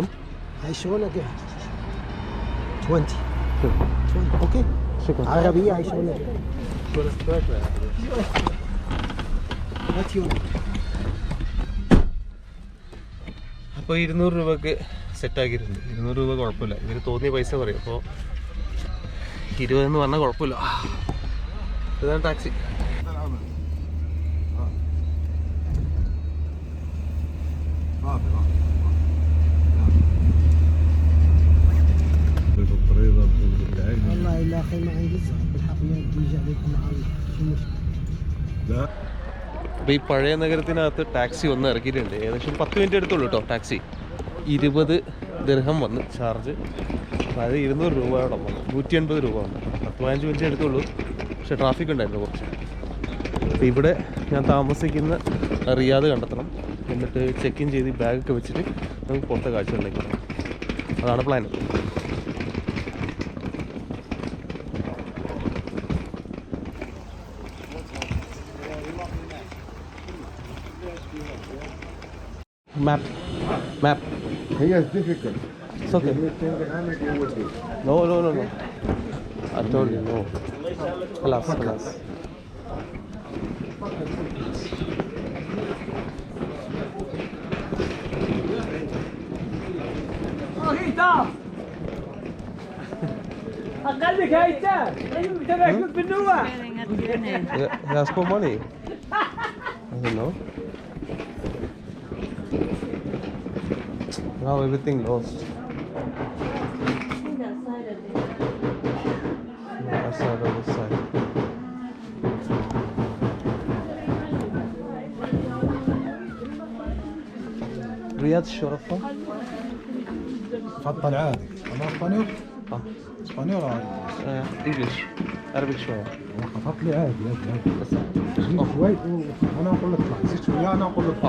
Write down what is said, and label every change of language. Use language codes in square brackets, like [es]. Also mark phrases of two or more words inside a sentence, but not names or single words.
[ar] هاي شغلك 20 اوكي شكرا. عربية هاي شغلك [ml] അപ്പോൾ 200 രൂപക്ക് സെറ്റാക്കിയിട്ടുണ്ട്. 200 രൂപ കുഴപ്പമില്ല, ഇതിന് തോന്നിയ പൈസ പറയും. അപ്പോൾ 20 എന്ന് പറഞ്ഞാൽ കുഴപ്പമില്ല. ഇതാണ് ടാക്സി. [ar] والله الا اخي معي لسه بالحقيقه بدي اجي عليكم مع شو مشكله. [ml] അപ്പോൾ ഈ പഴയ നഗരത്തിനകത്ത് ടാക്സി വന്ന് ഇറക്കിയിട്ടുണ്ട്. ഏകദേശം 10 മിനിറ്റ് എടുത്തുള്ളൂ കേട്ടോ ടാക്സി. 20 ദിർഹം വന്ന് ചാർജ്. അതായത് 200 രൂപയോളം വന്നു, 180 രൂപ വന്നു. 10-15 മിനിറ്റ് എടുത്തുള്ളൂ, പക്ഷേ ട്രാഫിക് ഉണ്ടായിരുന്നു കുറച്ച്. അപ്പോൾ ഇവിടെ ഞാൻ താമസിക്കുന്ന റിയാദ് കണ്ടെത്തണം, എന്നിട്ട് [en] check in [ml] ചെയ്ത് ബാഗൊക്കെ വെച്ചിട്ട് നമുക്ക് പുറത്തെ കാഴ്ചകളിലേക്ക് പോകണം. അതാണ് പ്ലാൻ. [en] Map. Yes, difficult. It's okay. No. I told you, no. Class. [ar] قلبك هيتان تبعك بالنوع. [en] He asked for money. I don't know. Now everything lost. That side or this side. Riyadh Shurafa. [ar] تفضل عادي. انا اسبانيول. اسبانيول عادي. [en] English. Arabic شوية. [ar] خفض لي عادي بس. شوي وانا اقول لك اطلع، زيد شويه انا اقول لك